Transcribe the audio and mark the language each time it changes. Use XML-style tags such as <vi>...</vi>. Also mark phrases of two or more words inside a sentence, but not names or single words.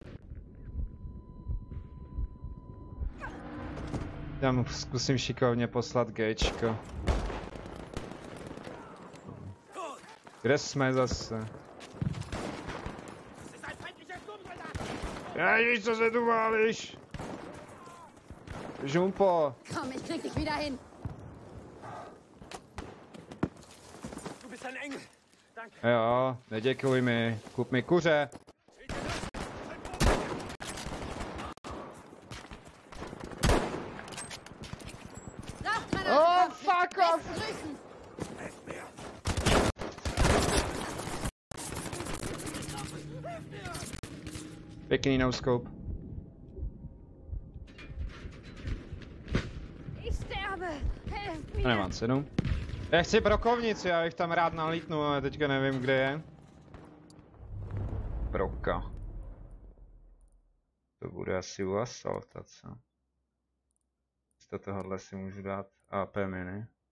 <cs>Já mu zkusím šikovně poslat Gčko. Kde jsme zase? Ježiš, co se tu válíš? Žumpo.</cs> <de>Komm, ich krieg dich wieder hin. Du bist ein Engel. Danke.</de> <cs>Jo, neděkuj mi. Kup mi kuře. Rauchgranate.</cs> <en>Oh, fuck off!</en> <de>Besten Grüßen.</de> <cs>Pěkný no-scope.</cs> <de>Ich sterbe. Helft mir.</de> <cs>Nemám cenu. Já chci brokovnici, já bych tam rád nalítnu, ale teďka nevím, kde je. Broka. To bude asi u Assaulta, co? Z tohohle si můžu dát AP mini.</cs>